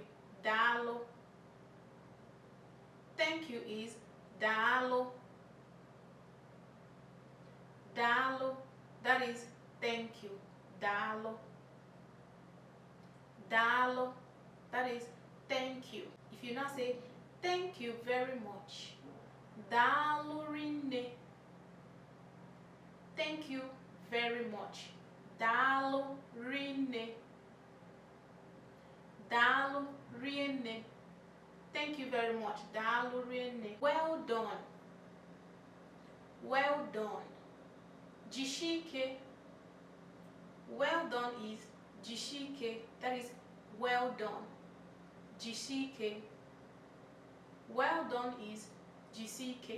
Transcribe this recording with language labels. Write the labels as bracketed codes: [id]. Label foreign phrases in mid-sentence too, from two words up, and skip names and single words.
[en] Daalụ. Thank you is daalụ. [ig] Daalụ. [en] That is thank you. [ig] Daalụ. Daalụ. [en] That is thank you. If you now say thank you very much. [ig] Daalụ rinne. [en] Thank you very much. [ig] Daalụ rinne. Daalụ rinne. [en] Thank you very much. [ig] Daalụ rinne. [en] Well done. Well done. Jishike. Well done is jishike. That is well done. Jishike. Well done is jishike.